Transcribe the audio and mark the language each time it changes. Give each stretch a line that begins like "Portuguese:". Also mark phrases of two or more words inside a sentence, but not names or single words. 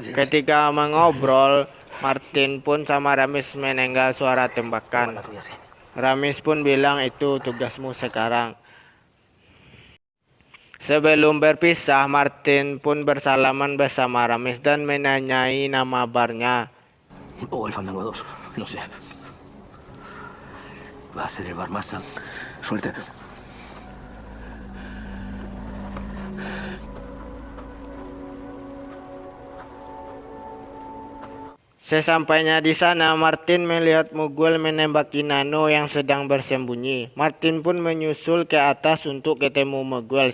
Indonesian: Ketika mengobrol, Martin pun sama Ramis menenggal suara tembakan. Ramis pun bilang itu tugasmu sekarang. Sebelum berpisah, Martin pun bersalaman bersama Ramis dan menanyai nama barnya.
Spanish: O el Fandango 2, no sé. Va a ser el bar más. Suerte.
Indonesian: Sesampainya di sana, Martin melihat Miguel menembaki Nano yang sedang bersembunyi. Martin pun menyusul ke atas untuk ketemu Miguel.